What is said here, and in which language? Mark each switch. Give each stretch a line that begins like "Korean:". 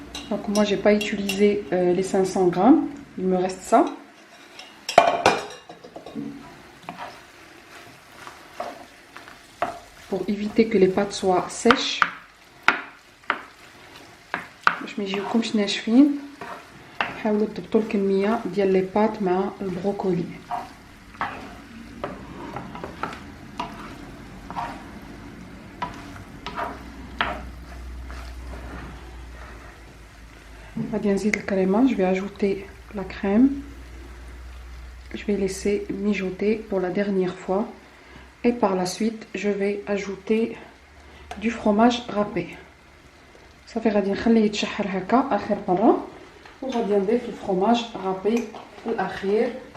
French: Donc moi j'ai pas utilisé les 500 grammes, il me reste ça. Pour éviter que les pâtes soient sèches.
Arabic: باش ما يجيوكمش ناشفين حاولوا تضبطوا الكميه ديال لي بات مع البروكولي. غادي نزيد الكريمه.
French: Je vais ajouter la crème. Je vais laisser mijoter pour la dernière fois et par la suite je vais ajouter du fromage râpé.
Arabic: صافي غادي نخليه يتشحر هكا اخر مره وغادي نضيف الفرomage râpé في الاخير.